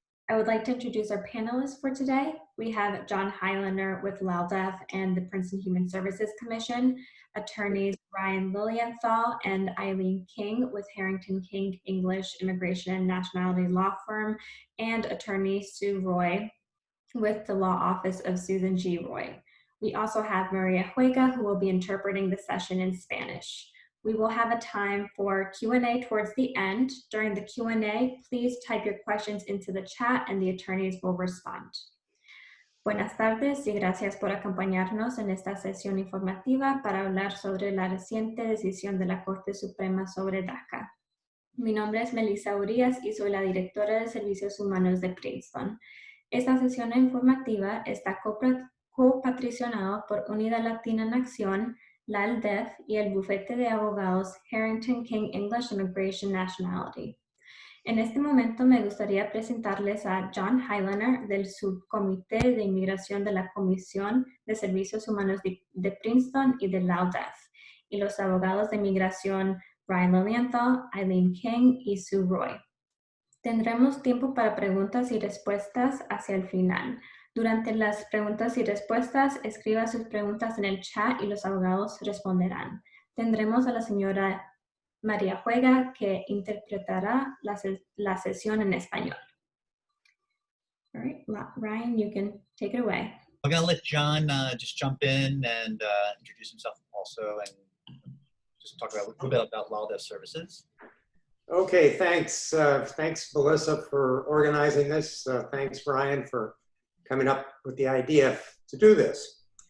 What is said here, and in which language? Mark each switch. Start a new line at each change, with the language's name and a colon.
English: I would like to introduce our panelists for today. We have John Highlander with LALDEF and the Princeton Human Services Commission, attorneys Ryan Lilienthal and Eileen King with Harrington King English Immigration and Nationality Law Firm, and attorney Sue Roy with the Law Office of Susan G. Roy. We also have Maria Huega, who will be interpreting the session in Spanish. We will have a time for Q&A towards the end. During the Q&A, please type your questions into the chat and the attorneys will respond.
Spanish: Buenas tardes y gracias por acompañarnos en esta sesión informativa para hablar sobre la reciente decisión de la Corte Suprema sobre DACA. Mi nombre es Melissa Urias y soy la directora de Servicios Humanos de Princeton. Esta sesión informativa está copatrocinada por Unida Latina Nación, LALDEF y el bufete de abogados Harrington King English Immigration Nationality. En este momento me gustaría presentarles a John Highlander del Subcomité de Inmigración de la Comisión de Servicios Humanos de Princeton y de LALDEF, y los abogados de inmigración Ryan Lilienthal, Eileen King y Sue Roy. Tendremos tiempo para preguntas y respuestas hacia el final. Durante las preguntas y respuestas, escriba sus preguntas en el chat y los abogados responderán. Tendremos a la señora María Huega, que interpretará la sesión en español.
English: All right, Ryan, you can take it away. I'm going to let John just jump in and introduce himself also and just talk about a little bit about LALDEF services. Okay, thanks. Thanks, Melissa, for organizing this. Thanks, Ryan, for coming up with the idea to do this.